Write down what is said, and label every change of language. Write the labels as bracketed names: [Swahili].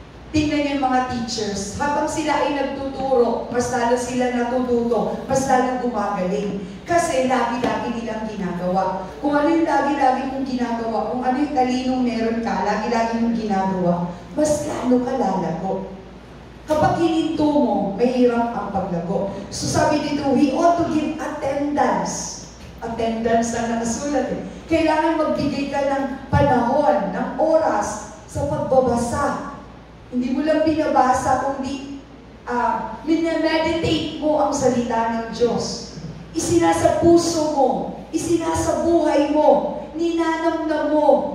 [Filipino] Tingnan niyo yung mga teachers, habang sila ay nagtuturo, mas lalo sila natututo, mas lalo gumagaling. Kasi lagi-lagi nilang ginagawa. Kung ano yung lagi-lagi mong ginagawa, kung ano yung talinong meron ka, lagi-lagi mong ginagawa, mas lalo ka lalago. Kapag hininto mo, mahirap ang paglago. [English] So [Filipino] sabi dito, [English] we ought to give attendance. [Filipino] Attendance na nakasulat eh. Kailangan magbigay ka ng panahon, ng oras sa pagbabasa. Hindi mo lang binabasa, kundi minameditate mo ang salita ng Diyos. Isinasa puso mo, isinasa buhay mo, ninanamnam mo.